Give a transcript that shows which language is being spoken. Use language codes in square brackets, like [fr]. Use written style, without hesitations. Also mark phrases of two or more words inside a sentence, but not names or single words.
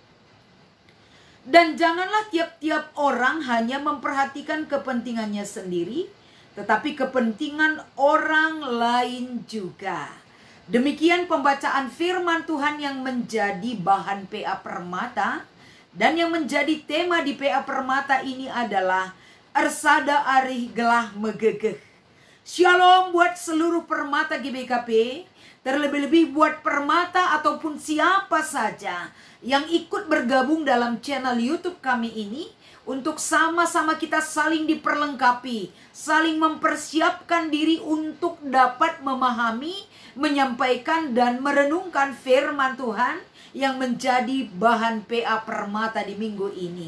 [id] Dan janganlah tiap-tiap orang hanya memperhatikan kepentingannya sendiri, tetapi kepentingan orang lain juga. Demikian pembacaan firman Tuhan yang menjadi bahan PA Permata. Dan yang menjadi tema di PA Permata ini adalah [btx] Ersada arih gelah megegeh. [id] Shalom buat seluruh permata GBKP. Terlebih-lebih buat permata ataupun siapa saja yang ikut bergabung dalam channel YouTube kami ini. Untuk sama-sama kita saling diperlengkapi. Saling mempersiapkan diri untuk dapat memahami, menyampaikan dan merenungkan firman Tuhan yang menjadi bahan PA Permata di minggu ini.